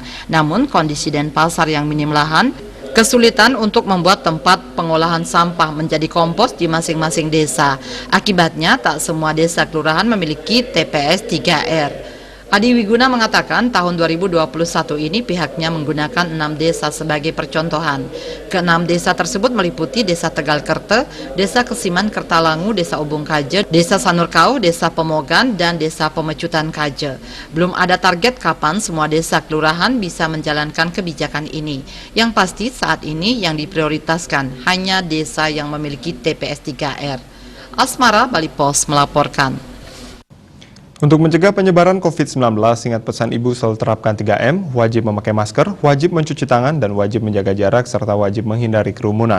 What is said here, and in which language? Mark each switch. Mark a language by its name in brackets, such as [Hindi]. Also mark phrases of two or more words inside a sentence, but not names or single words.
[Indonesian] Namun, kondisi Denpasar yang minim lahan, kesulitan untuk membuat tempat pengolahan sampah menjadi kompos di masing-masing desa. Akibatnya, tak semua desa kelurahan memiliki TPS 3R. Adi Wiguna mengatakan tahun 2021 ini pihaknya menggunakan 6 desa sebagai percontohan. Ke-6 desa tersebut meliputi Desa Tegal Kerte, Desa Kesiman Kertalangu, Desa Ubung Kaje, Desa Sanurkau, Desa Pemogan, dan Desa Pemecutan Kaje. Belum ada target kapan semua desa kelurahan bisa menjalankan kebijakan ini. Yang pasti saat ini yang diprioritaskan hanya desa yang memiliki TPS 3R. Asmara, Bali Pos melaporkan. Untuk mencegah penyebaran COVID-19, ingat pesan Ibu selalu terapkan 3M, wajib memakai masker, wajib mencuci tangan, dan wajib menjaga jarak, serta wajib menghindari kerumunan.